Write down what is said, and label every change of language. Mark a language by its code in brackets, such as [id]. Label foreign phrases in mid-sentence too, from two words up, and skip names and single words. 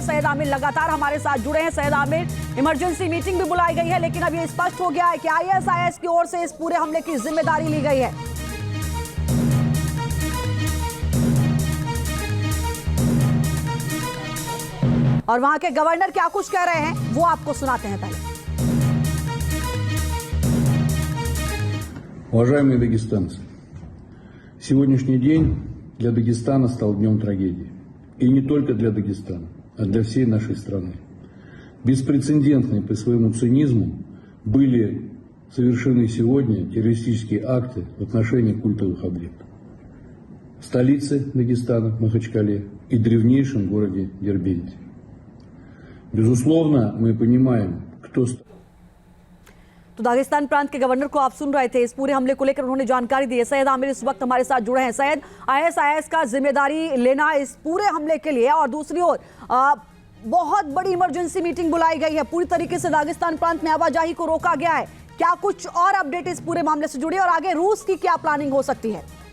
[hi] सैयद आमिर लगातार हमारे साथ जुड़े हैं। सैयद आमिर, [en] emergency meeting [hi] भी बुलाई गई है, लेकिन अब ये स्पष्ट हो गया है कि आईएसआईएस की ओर से इस पूरे हमले की जिम्मेदारी ली गई है। और वहां के गवर्नर क्या कुछ कह रहे हैं वो आपको सुनाते हैं पहले। [ru] Уважаемые дагестанцы, сегодняшний день для Дагестана стал днем трагедии. И не только для Дагестана, а для всей нашей страны. Беспрецедентные по своему цинизму были совершены сегодня террористические акты в отношении культовых объектов. В столице Дагестана, Махачкале, и древнейшем городе Дербенте. Безусловно, мы понимаем, кто... [hi] तो दागिस्तान प्रांत के गवर्नर को आप सुन रहे थे। इस पूरे हमले को लेकर उन्होंने जानकारी दी है। सैयद आमिर इस वक्त हमारे साथ जुड़े हैं। सैयद, आईएसआईएस का जिम्मेदारी लेना इस पूरे हमले के लिए, और दूसरी ओर बहुत बड़ी [en] emergency meeting [hi] बुलाई गई है। पूरी तरीके से दागिस्तान प्रांत में आवाजाही को रोका गया है। क्या कुछ और अपडेट इस पूरे मामले से जुड़ी और आगे रूस की क्या प्लानिंग हो सकती है?